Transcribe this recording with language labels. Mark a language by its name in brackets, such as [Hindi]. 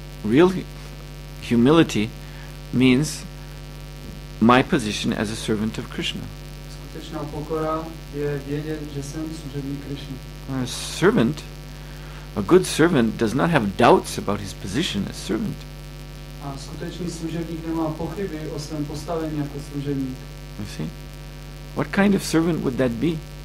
[English] Real humility means my position as a servant of Krishna. [Czech] Skutečná pokora je vědět, že jsem služebník Krishna. [English] A servant A good servant does not have doubts about his position as servant. [Czech] A skutečný služebník nemá pochyby o svém postavení jako služebník. [English] You see? What kind of servant would that be?